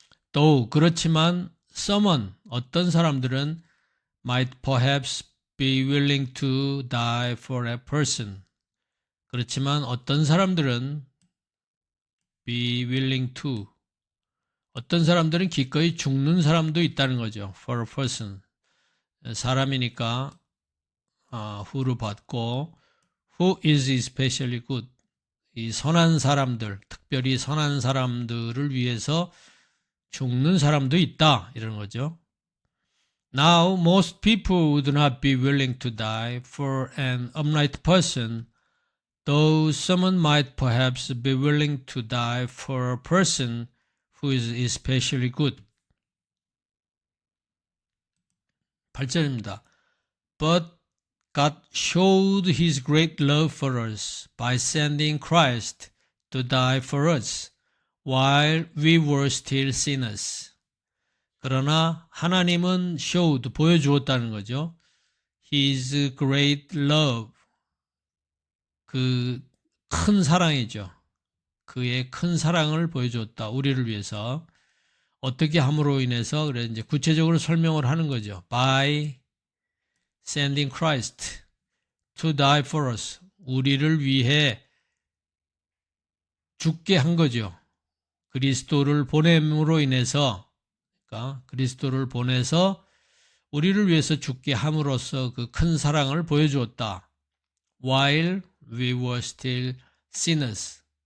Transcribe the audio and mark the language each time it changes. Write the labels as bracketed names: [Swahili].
[Korean] 또 그렇지만 [English] someone, [Korean] 어떤 사람들은 [English] might perhaps be willing to die for a person. [Korean] 그렇지만 어떤 사람들은 [English] be willing to, [Korean] 어떤 사람들은 기꺼이 죽는 사람도 있다는 거죠. [English] for a person. [Korean] 사람이니까 who를 받고 [English] who is especially good. [Korean] 이 선한 사람들, 특별히 선한 사람들을 위해서 죽는 사람도 있다 이런 거죠. [English] Now most people would not be willing to die for an upright person, though someone might perhaps be willing to die for a person who is especially good. [Korean] 8절입니다. [English] But God showed His great love for us by sending Christ to die for us while we were still sinners. [Korean] 그러나 하나님은 showed, 보여주었다는 거죠. [English] His great love, [Korean] 그 큰 사랑이죠. 그의 큰 사랑을 보여주었다. 우리를 위해서. 어떻게 함으로 인해서, 그래 이제 구체적으로 설명을 하는 거죠. [English] By sending Christ to die for us. [Korean] 우리를 위해 죽게 한 거죠. 그리스도를 보냄으로 인해서, 그러니까 그리스도를 보내서 우리를 위해서 죽게 함으로써 그 큰 사랑을 보여주었다. [English] While we were still sinners.